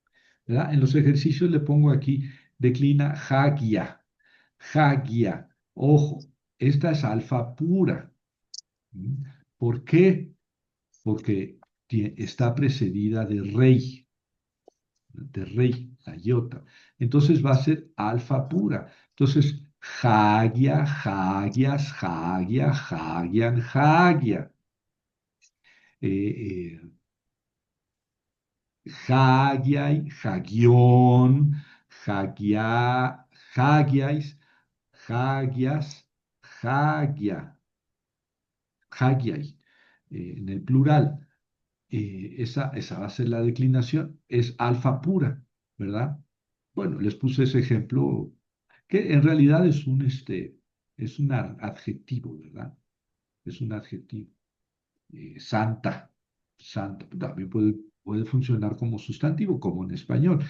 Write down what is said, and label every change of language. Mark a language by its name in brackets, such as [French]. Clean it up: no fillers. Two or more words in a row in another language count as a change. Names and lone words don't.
[Spanish] En los ejercicios le pongo aquí, declina [Greek] ἁγία, ἁγία. [Spanish] Ojo, esta es alfa pura. ¿Mm? ¿Por qué? Porque está precedida de rey, de rey. la iota. Entonces va a ser alfa pura. Entonces, [Greek] ἁγία, ἁγίας, ἁγίᾳ, ἁγίαν, ἁγία. Eh, ἅγιαι, ἁγίων, ἁγία, ἁγίαις, ἁγίας, ἁγία, ἅγιαι, [Spanish] en el plural. Esa va a ser la declinación, es alfa pura, ¿verdad? Bueno, les puse ese ejemplo que en realidad es un adjetivo, ¿verdad? Es un adjetivo. Santa, santa, también puede funcionar como sustantivo, como en español.